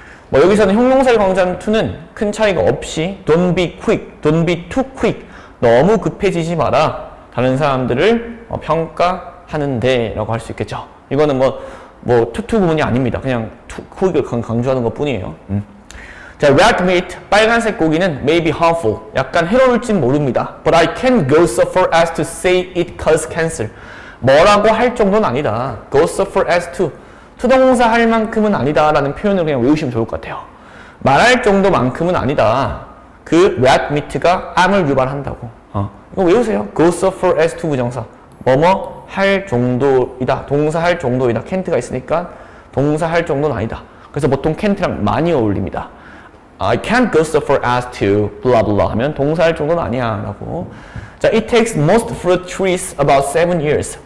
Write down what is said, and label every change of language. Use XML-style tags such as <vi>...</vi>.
<ko>뭐 여기서는 형용사를 강조한 to는 큰 차이가 없이</ko> <en>don't be quick, don't be too quick,</en> <ko>너무 급해지지 마라. 다른 사람들을 평가하는데 라고 할 수 있겠죠. 이거는 뭐 투투구문이 아닙니다. 그냥 quick을 강조하는 것 뿐이에요. 자,</ko> <en>red meat,</en> <ko>빨간색 고기는</ko> <en>may be harmful,</en> <ko>약간 해로울진 모릅니다.</ko> <en>But I can't go so far as to say it causes cancer.</en> <ko>뭐라고 할 정도는 아니다.</ko> <en>Go so far as to,</en> <ko>투동사 할 만큼은 아니다 라는 표현을 그냥 외우시면 좋을 것 같아요. 말할 정도만큼은 아니다. 그</ko> <en>red meat</en> <ko>가 암을 유발한다고. 이거 외우세요.</ko> <en>Go so far as to</en> <ko>부정사. 뭐뭐 할 정도이다. 동사 할 정도이다. can't가 있으니까 동사 할 정도는 아니다. 그래서 보통 can't랑 많이 어울립니다.</ko> <en>I can't go so far as to blah blah</en> <ko>하면 동사 할 정도는 아니야 라고.</ko> <en>자, it takes most fruit trees about 7 years.</en>